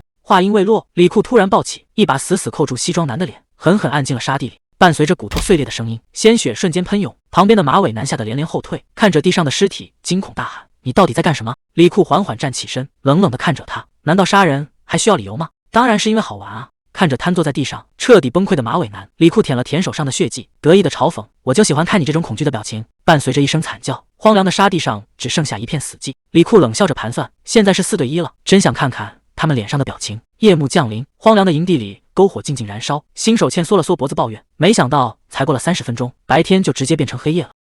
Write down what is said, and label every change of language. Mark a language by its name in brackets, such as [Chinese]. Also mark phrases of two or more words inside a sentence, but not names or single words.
[Chinese] 話音未落，李庫突然暴起，一把死死扣住西裝男的臉，狠狠按進了沙地裡。伴隨着骨頭碎裂的聲音，鮮血瞬間噴湧，旁邊的馬尾男嚇得連連後退，看着地上的屍體，驚恐大喊：你到底在幹什麼？李庫緩緩站起身，冷冷地看着他：難道殺人還需要理由嗎？當然是因為好玩啊！看着癱坐在地上徹底崩潰的馬尾男，李庫舔了舔手上的血跡，得意地嘲諷：我就喜歡看你這種恐懼的表情。伴隨着一聲慘叫，荒涼的沙地上只剩下一片死寂。李庫冷笑着盤算：現在是4對1了，真想看看他們臉上的表情。夜幕降臨，荒涼的營地裡篝火靜靜燃燒。新手茜縮了縮脖子抱怨：沒想到才過了30分鐘，白天就直接变成黑夜了。